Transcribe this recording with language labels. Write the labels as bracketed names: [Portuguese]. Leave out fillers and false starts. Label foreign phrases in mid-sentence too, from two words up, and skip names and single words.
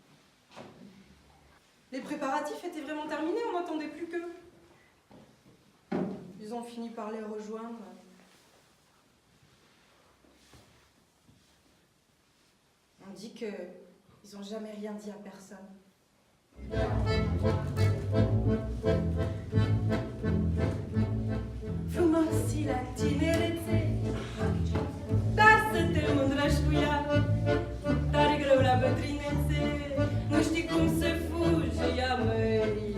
[French] Les préparatifs étaient vraiment terminés, on n'entendait plus qu'eux. Ils ont fini par les rejoindre. On dit qu'ils n'ont jamais rien dit à personne. [Romanian] Frumosi la tinerete, dar să te mândrești cu ea, tare greu la bătrânețe, nu știi cum se fuge ea, măi.